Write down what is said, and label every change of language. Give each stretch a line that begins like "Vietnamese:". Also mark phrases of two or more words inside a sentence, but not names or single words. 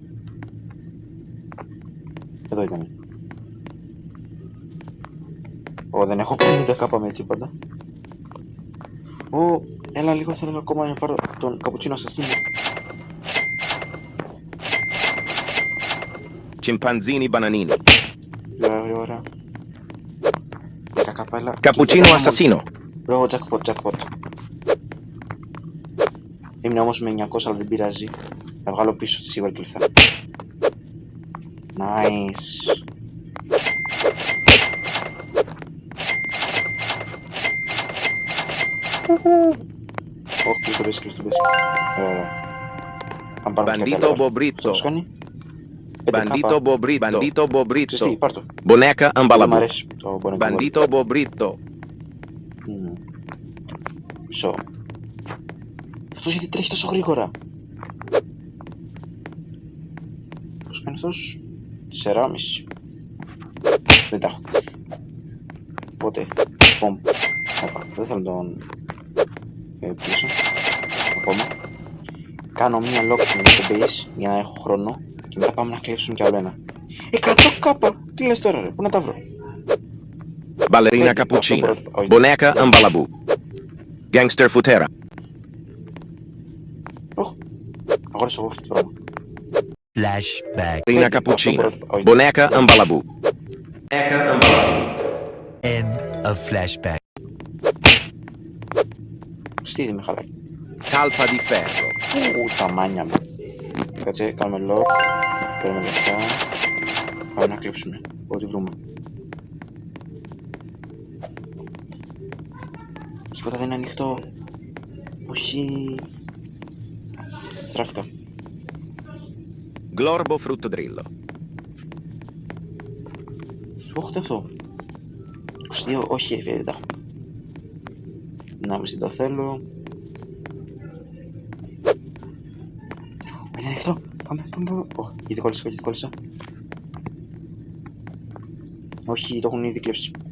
Greek: Εδώ ήταν. Δεν έχω 50k με τίποτα. Έλα λίγο, θέλω ακόμα να πάρω τον καπουτσίνο ασασίνο. Chimpanzini bananini. Ωραία, ωραία. 10 καπέλα. Cappuccino assassino. Μπρο, jackpot. Έμεινα όμως με 900, αλλά δεν πειράζει. Θα βγάλω πίσω σίγουρα και λεφτά. Nice. Όχι, κλείστο πες. Ωραία. Αν πάρουμε και Bandito κάτι bobrito. άλλο. Κάνει. Bandito bobrito. Ξέρεις τι, πάρ' το. Boneca Μ' ambalabu. αρέσει το bonneca. Bandito bobrito. Μισό. Αυτός γιατί τρέχει τόσο γρήγορα. Πώς κάνει αυτός? 4,5. Δεν τα έχω. Οπότε, πομ. Όπα, δεν θέλω να τον πίσω. Ακόμα. Κάνω μία lock με το base για να έχω χρόνο και μετά πάμε να κλέψουμε κι άλλο ένα. 100 κάπα! Τι λες τώρα ρε, πού να τα βρω? Ballerina cappuccina. Boneca ambalabu. Gangster futera. Αγόρασα εγώ αυτό το πράγμα. Flashback. Ballerina cappuccina. Boneca ambalabu. Boneca ambalabu.
English: End of flashback.
Greek: Στείλει με χαλάκι. Calpa di ferro. Τα μάνια μου. Κάτσε, κάνουμε lock. Παίρνουμε λεφτά. Πάμε να κλέψουμε. Ό,τι βρούμε. Τίποτα δεν είναι ανοιχτό. Όχι. Στράφηκα. Glorbo fruttodrillo. Όχι αυτό. 22, όχι, δεν τα έχω. Να βρεις, δεν το θέλω. Είναι ανοιχτό. Πάμε. Όχι, γιατί κόλλησα. Όχι, το έχουν ήδη κλέψει.